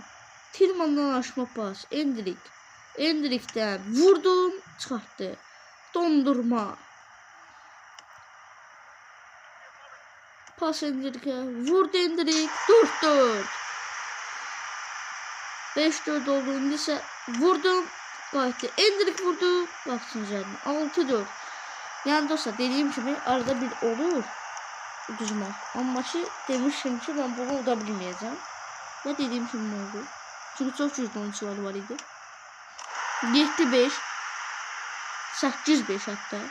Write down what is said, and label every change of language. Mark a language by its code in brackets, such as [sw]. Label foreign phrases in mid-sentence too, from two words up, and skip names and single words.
[az] Tilman'dan aşma pas. Endrik. Endrik'ten vurdum. Çıxartdı. Dondurma. Pas Endrik'e. Vurdu Endrik. 4-4. 5-4 oldu. İndi isə vurdum. Qayıtdı. Endrik vurdu. [tr] Baksın üzerine. 6-4. Yani dostlar dediğim gibi arada bir olur. [az] Uduzmak. [tr] Ama ki demişim ki ben bunu udabilmeyeceğim. Ve dediğim gibi oldu. Çünkü çok güçlü oyuncular var idi. 7-5. 8-5 hatta.